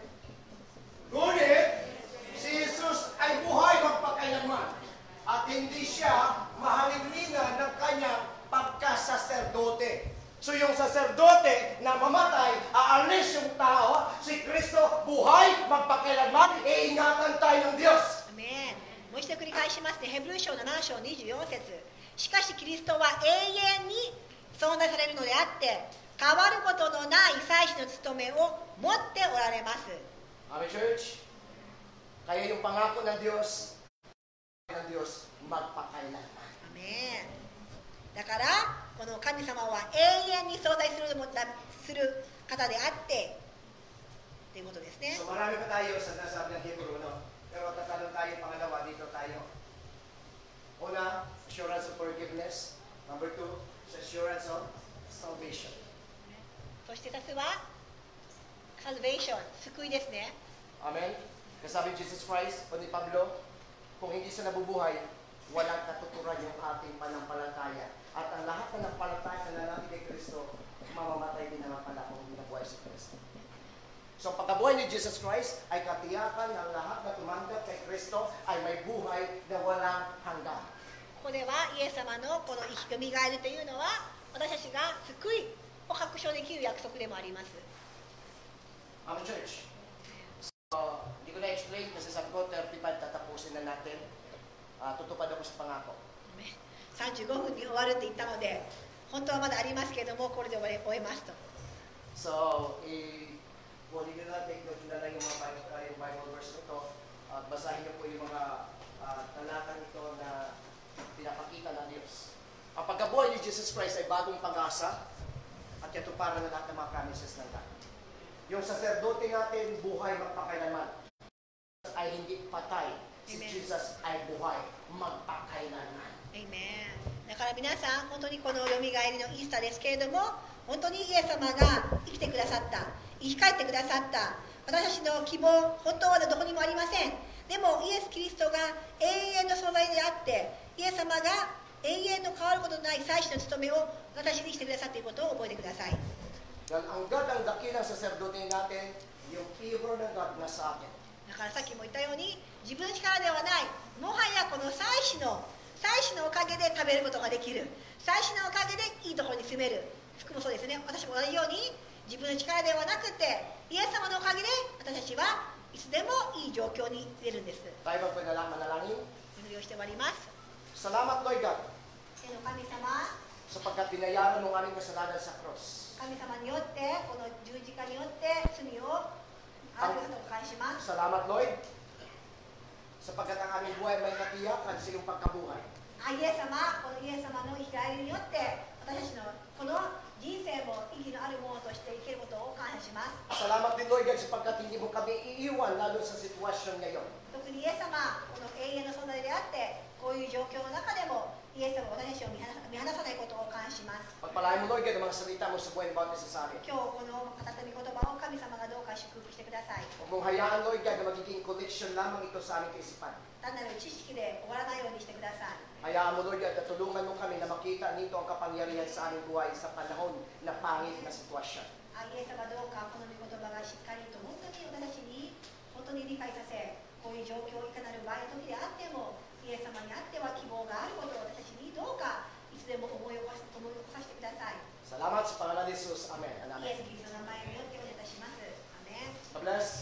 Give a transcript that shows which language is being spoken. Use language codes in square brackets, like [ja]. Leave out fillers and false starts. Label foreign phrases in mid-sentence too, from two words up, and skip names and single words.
[tl] Ngunit, si Jesus ay buhay magpakailanman at hindi siya mahalinglingan ng kanyang pagkasaserdote. So yung saserdote na mamatay, aalis yung tao, si Kristo buhay magpakailanman, iingatan tayo ng Diyos. [ja] アメン。もう一度繰り返しますね。ヘブル書7章24節。しかしキリストは永遠に存在されるのであって、変わることのない祭司の務めを持っておられます。 [en] Amen, church? [tl] Kaya yung pangako ng Diyos, magpakailanman. [ja] アメン。だからこの神様は永遠に存在する方であってということですね。 [tl] So marami pa tayo sa nasabi ng Hebrew, no? Pero tatanong tayo pangalawa, dito tayo. [en] Una, assurance of forgiveness. Number 2, assurance of salvation. [ja] そして2つはサルベーション、救いですね。 [en] Amen? [tl] Kasabi ni Jesus Christ o ni Pablo, kung hindi siya nabubuhay, walang katuturan yung ating panampalataya. At ang lahat na nampalataya na natin kay Kristo, mamamatay din naman pala kung hindi nabuhay si Kristo. So pagkabuhay ni Jesus Christ ay katiyakan ng lahat na tumanggap kay Kristo ay may buhay na walang hanggan. [ja] ここではイエス様のこの生きよみがえるというのは私たちが救いを確証できる約束でもあります。 [en] Amen, church. [tl] So, hindi ko na-explain kasi sabi ko 35 tatapusin na natin. Tutupad ako sa pangako. [ja] 35 分に終わるって言ったので本当はまだありますけれどもこれで終えますと。 [tl] So, kunin nyo na, [en] take note [tl] nyo na lang yung mga [en] Bible verse [tl] nito at basahin nyo po yung mga talata nito na pinapakita ng Diyos. Ang pagkabuhay ni Jesus Christ ay bagong pag-asa at ito para na lahat ng mga promises ng God. Yung saserdote natin, buhay magpakailanman ay hindi patay Si [en] Amen. [tl] Jesus ay buhay, magpakailanman. [en] Amen。 [ja] だから皆さん、本当にこのよみがえりのイースターですけれども、本当にイエス様が生きてくださった、生き返ってくださった、私たちの希望、本当はどこにもありません。でもイエス・キリストが永遠の存在であって、イエス様が永遠の変わることのない祭司の務めを私にしてくださっていることを覚えてください。 [tl] Dahil ang God ang dakilang saserdote natin, yung favor ng God na sa atin. [ja] だからさっきも言ったように、自分の力ではない、もはやこの祭司のおかげで食べることができる、祭司のおかげでいいところに住める。服もそうですね。私も同じように自分の力ではなくて、イエス様のおかげで私たちはいつでもいい状況に出るんです。 [tl] Tayo manalangin. [ja] 祈りをして終わります。 [tl] Salamat, Lord God, [ja] 天の神様、 [tl] sapagkat binayaran ng aming kasalanan sa cross. [ja] 神様によってこの十字架によって罪をありがとう返します。 [tl] Salamat, Lord, sapagkat ang aming buhay may katiyak at silong pagkabuhay. [ja] イエス様、このイエス様の生き返りによって私たちのこの人生も意義のあるものとして生きることを感謝します。 [tl] Salamat din, Lord God, sapagkat hindi mo kami iiwan lalo sa sitwasyon ngayon. [ja] 特にイエス様、この永遠の存在であってこういう状況の中でもイエス様は私たちを見放さないことを感謝します。 [tl] Pagpalain mo, Lord God, ang mga salita mo sa buhay ng bawat isa sa amin. [ja] 今日この語った御言葉を神様がどうか祝福してください。 [tl] Huwag mong hayaan, Lord God, na magiging collection lamang ito sa aming kaisipan. [ja] 単なる知識で終わらないようにしてください。 [tl] Hayaan mo, Lord God, na tulungan mo kami na makita nito ang kapangyarihan sa aming buhay sa panahon na pangit na sitwasyon. [ja] イエス様どうかこの御言葉がしっかりと本当に私たちに本当に理解させ、こういう状況いかなる場合の時であってもイエス様にあっては希望があることを私たちにどうかいつでも思い起こさせてください。 [tl] Salamat sa pangalan ni Jesus. [en] Amen. [ja] イエ [en] Amen. [ja] ス・キリストの名前によってお願いいたします。アメン。 [en] God bless.